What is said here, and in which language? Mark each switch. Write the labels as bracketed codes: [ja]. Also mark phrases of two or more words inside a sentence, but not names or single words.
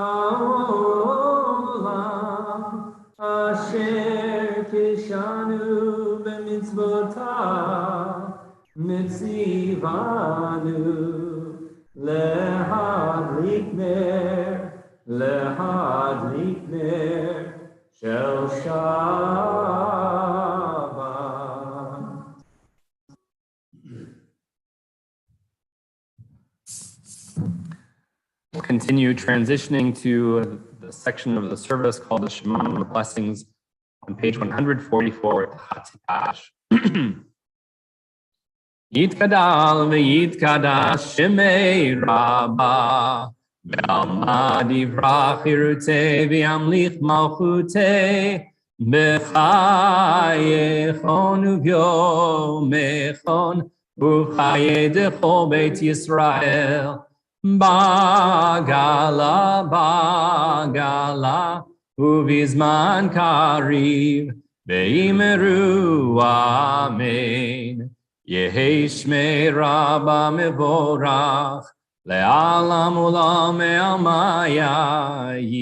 [he] העולם אשר קדשנו במצוותיו וצוונו להדליק נר של שבת. [en] We'll continue transitioning to the section of the service called the Shema, the blessings, on page 144 with the Chatzikash. [arc] יתגדל ויתקדש שמיה רבא בעלמא די ברא כרעותה וימליך מלכותה בחייכון וביומיכון ובחיי דכל בית ישראל בעגלא ובזמן קריב ואמרו אמן. יהא שמיה רבא מברך לעלם ולעלמי עלמיא